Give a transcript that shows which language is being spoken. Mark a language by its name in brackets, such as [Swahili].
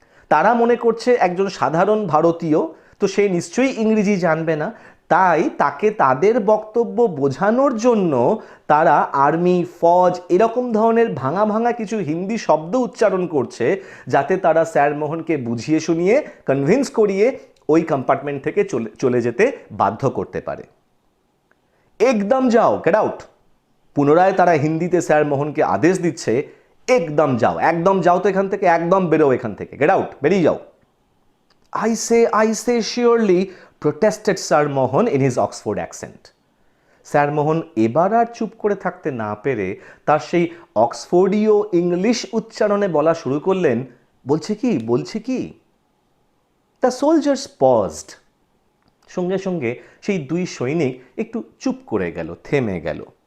[Bangla] তারা মনে করছে একজন সাধারণ ভারতীয়, তো সে নিশ্চয়ই ইংরেজি জানবে না, তাই তাকে তাদের বক্তব্য বোঝানোর জন্য তারা আর্মি, ফৌজ এরকম ধরনের ভাঙা ভাঙা কিছু হিন্দি শব্দ উচ্চারণ করছে, যাতে তারা স্যার মোহনকে বুঝিয়ে শুনিয়ে কনভিন্স করিয়ে ওই কম্পার্টমেন্ট থেকে চলে যেতে বাধ্য করতে পারে। একদম যাও, [English] Get out. [Bangla] পুনরায় তারা হিন্দিতে স্যার মোহনকে আদেশ দিচ্ছে, একদম যাও, একদম যাও তো এখান থেকে, একদম বেরো এখান থেকে, গেট আউট, বেরিয়ে যাও। [English] I say surely, protested Sir Mohan in his Oxford accent. [Bangla] Sir মোহন এবার আর চুপ করে থাকতে না পেরে তার সেই অক্সফোর্ডীয় ইংলিশ উচ্চারণে বলা শুরু করলেন, বলছে কি। [English] The soldiers paused. [Bangla] সঙ্গে সঙ্গে সেই দুই সৈনিক একটু চুপ করে গেল, থেমে গেল।